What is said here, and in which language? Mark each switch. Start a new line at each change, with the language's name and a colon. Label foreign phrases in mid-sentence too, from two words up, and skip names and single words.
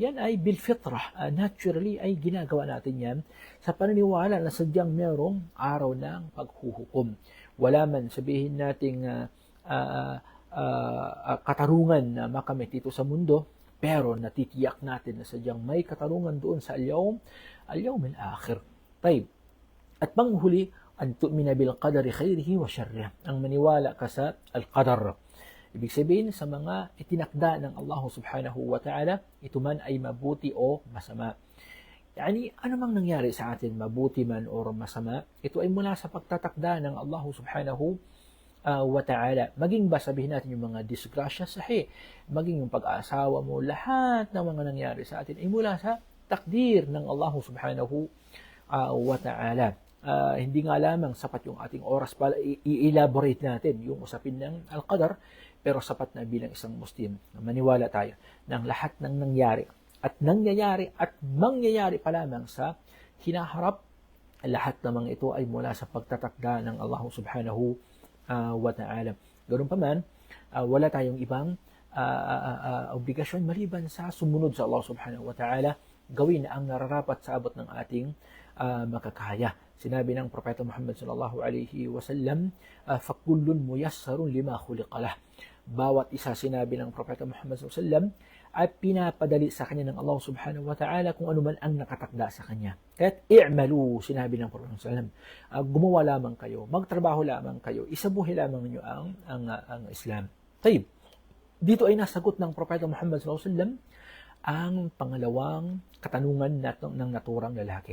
Filipino: Yan ay bilfitrah, naturally ay ginagawa natin yan sa paniniwala na sadyang mayroong araw ng paghuhukom. Wala man sabihin nating katarungan na makamit dito sa mundo, pero natitiyak natin na sadyang may katarungan doon sa
Arabic: اليوم الآخر.
Filipino: Tayyib. At panghuli,
Arabic: أن تؤمن بالقدر خيره وشره.
Filipino: Ang maniwala ka sa al-qadar. Ibig sabihin sa mga itinakda ng Allah
Arabic: سبحانه وتعالى,
Filipino: ito man ay mabuti o masama. Yani, ano mang nangyari sa atin, mabuti man o masama, ito ay mula sa pagtatakda ng Allah
Arabic: سبحانه وتعالى.
Filipino: Maging ba sabihin natin yung mga disgrasya, maging yung pag-aasawa mo, lahat ng mga nangyari sa atin ay mula sa takdir ng Allah
Arabic: سبحانه وتعالى.
Filipino: Hindi nga lamang sapat yung ating oras para i-elaborate natin yung usapin ng al-qadar, pero sapat na bilang isang Muslim na maniwala tayo ng lahat ng nangyari at nangyayari at mangyayari pa lamang sa hinaharap. Lahat namang ito ay mula sa pagtatakda ng Allah
Arabic: سبحانه وتعالى.
Filipino: Ganoon pa man, wala tayong ibang obligasyon maliban sa sumunod sa Allah
Arabic: سبحانه وتعالى,
Filipino: gawin ang nararapat sa abot ng ating makakaya. Sinabi ng Propeta
Arabic: Muhammad صلى الله عليه وسلم فكل ميسر لما خلق له.
Filipino: bawat isa sinabi ng Propeta Muhammad SAW ay pinapadali sa kanya ng Allah
Arabic: سبحانه وتعالى
Filipino: kung ano man ang nakatakda sa kanya. Kaya't i'malu, sinabi ng Propeta SAW, gumawa lamang kayo, magtrabaho lamang kayo, isabuhi lamang niyo ang Islam. Tayyib, dito ay nasagot ng Propeta Muhammad SAW ang pangalawang katanungan ng naturang lalaki.